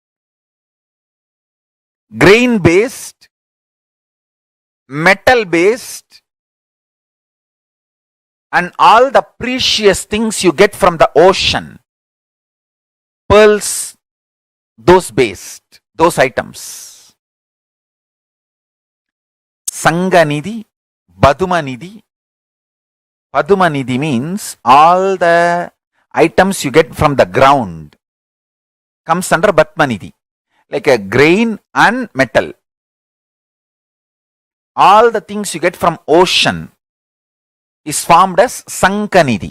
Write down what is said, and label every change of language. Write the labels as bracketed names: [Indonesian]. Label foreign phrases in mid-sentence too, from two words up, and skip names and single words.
[English] grain-based, metal-based, and all the precious things you get from the ocean, pearls, those items. Sanganidhi, Badumanidhi. Padumanidhi means all the items you get from the ground comes under Batmanidhi, like a grain and metal. All the things you get from ocean is formed as Sankanidhi.